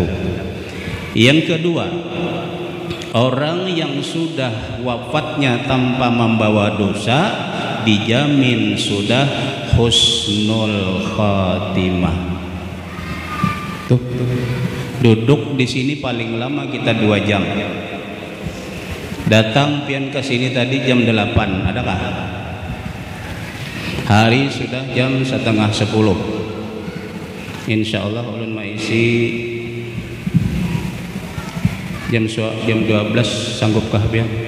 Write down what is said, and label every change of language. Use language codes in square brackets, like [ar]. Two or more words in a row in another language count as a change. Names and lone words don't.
[id] Yang kedua, orang yang sudah wafatnya tanpa membawa dosa dijamin sudah husnul khatimah. Tuh. Duduk di sini paling lama kita 2 jam. [bjn] Datang pian ke sini tadi jam 8, adakah? Hari sudah jam 9:30. [ar] Insya Allah [bjn] ulun maisi jam 12 sanggupkah pian?